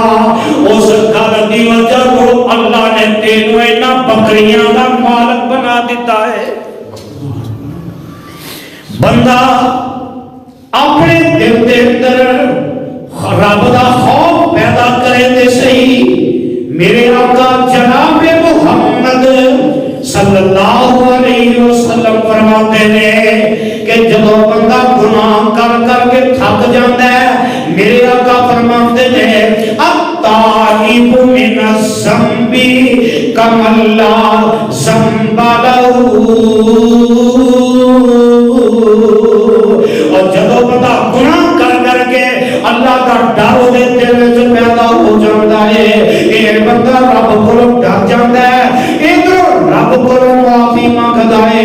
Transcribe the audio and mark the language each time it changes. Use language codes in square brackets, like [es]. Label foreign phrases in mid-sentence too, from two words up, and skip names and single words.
[pa] ਉਸ ਕੱਲ ਦੀ ਵਜ੍ਹਾ ਤੋਂ ਅੱਲਾਹ ਨੇ ਤੈਨੂੰ ਇਨ੍ਹਾਂ ਬੱਕਰੀਆਂ ਦਾ ਮਾਲਿਕ ਬਣਾ ਦਿੱਤਾ ਹੈ। ਬੰਦਾ ਅਪਨੇ ਦਿਲ ਦੇ ਅੰਦਰ ਰੱਬ ਦਾ ਖ਼ੌਫ਼ ਪੈਦਾ ਕਰੇ ਤੇ ਸਹੀ। ਮੇਰੇ ਆਕਾ ਜਨਾਬ ਮੁਹੰਮਦ [ar] صلى الله عليه وسلم [pa] ਫ਼ਰਮਾਤੇ ਨੇ [ur] کہ جب بندہ گناہ کر کرکے تھک جاتا ہے [pa] ਮੇਰੇ ਆਕਾ ਫ਼ਰਮਾਤੇ ਨੇ [ar] التائب من الذنب كمن لا ذنب له. [ur] اور جب بندہ گناہ کر کرکے اللہ کا ڈر اس کے دل میں پیدا ہو جاتا ہے یہ بندہ رب کو ڈر جاتا ہے ادھر رب کو معافی مانگتا ہے.